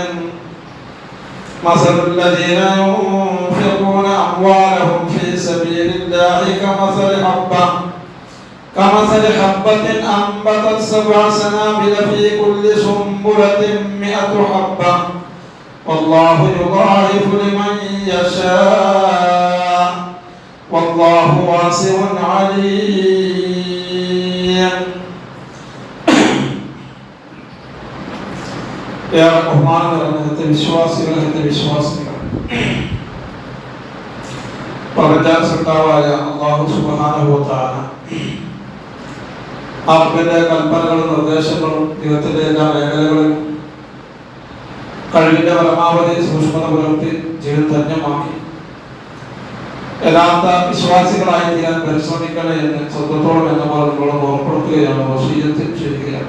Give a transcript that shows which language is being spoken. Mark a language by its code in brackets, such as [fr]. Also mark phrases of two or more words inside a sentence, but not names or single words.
[ar] مثل الذين ينفقون أموالهم في سبيل الله كمثل حبة أنبتت 7 سنابل في كل سنبلة 100 حبة والله يضاعف لمن يشاء والله واسع عليم. [ml] ഏറെ ബഹുമാനം നിറഞ്ഞ വിശ്വാസികൾ പ്രപഞ്ച സൃഷ്ടാവായ [ar] الله سبحانه وتعالى [ml] അവന്റെ കൽപ്പനകളും നിർദ്ദേശങ്ങളും ജീവിതത്തിന്റെ എല്ലാ മേഖലകളിലും കഴിവിന്റെ പരമാവധി സൂക്ഷ്മത പുലർത്തി ജീവിതം ധന്യമാക്കി യഥാർത്ഥ വിശ്വാസികളായി തീരാൻ പരിശ്രമിക്കണേ എന്ന് സ്വന്തത്തോളം എന്ന പോലെ നിങ്ങളോട് ഓർപ്പെടുത്തുകയാണ്, വസീയത്ത് ചെയ്യുകയാണ്.